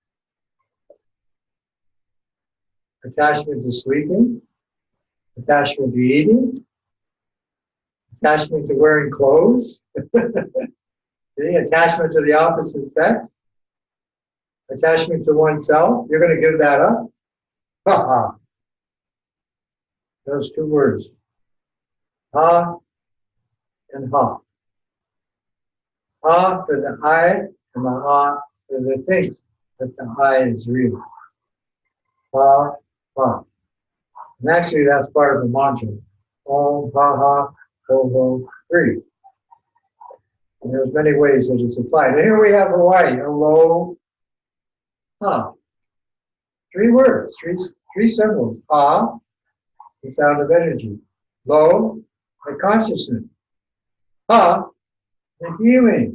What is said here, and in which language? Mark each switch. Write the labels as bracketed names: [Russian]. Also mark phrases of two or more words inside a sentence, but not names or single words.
[English] Attachment to sleeping, attachment to eating, attachment to wearing clothes, attachment to the opposite sex, attachment to oneself. You're going to give that up? Ha-ha. Those two words. Ha and ha. Ha for the I and the ha for the things that the I is real. Ha, ha. And actually that's part of the mantra. Om, ha, ha, ho, ho, three. And there's many ways that it's applied. And here we have Hawaii. Hello, ha. Three words, three symbols. Ha, the sound of energy. Lo, the consciousness. Ha, the healing.